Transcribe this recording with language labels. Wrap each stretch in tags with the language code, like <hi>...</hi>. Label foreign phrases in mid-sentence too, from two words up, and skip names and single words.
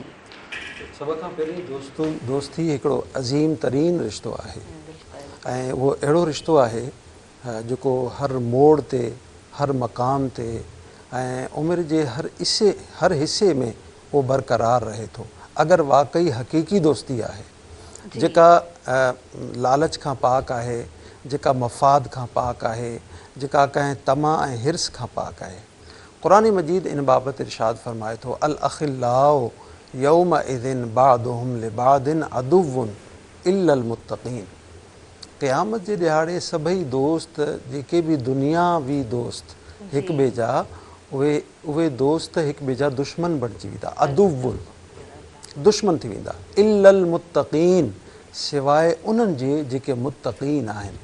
<sd>सभ खां पहिरीं दोस्ती हिकिड़ो अज़ीम तरीन रिश्तो आहे ऐं उहो अहिड़ो रिश्तो आहे जेको हर मोड़ ते, हर मक़ाम ते ऐं उमिरि जे हर हिसे में उहो बरक़रार रहे थो। अगरि वाक़ई हक़ीक़ी दोस्ती आहे जेका लालच खां पाक आहे, जेका मफ़ाद खां पाक आहे, जेका कंहिं तमा ऐं हिर्स खां पाक आहे। क़ुरान मजीद इन बाबति इरशाद फ़रमाए थो,</sd> <ar>الأخلاء يومئذ بعضهم لبعض عدو إلا المتقين.</ar> <sd>क़यामत जे ॾियारे सभई दोस्त, जेके बि दुनियावी दोस्त हिक ॿिए जा, उहे दोस्त हिक ॿिए जा दुश्मन बणिजी वेंदा, अदुव्वुन, दुश्मन थी वेंदा।</sd> <ar>إلا المتقين,</ar> <sd>सवाइ उन्हनि जे जेके मुतक़ीन आहिनि।</sd>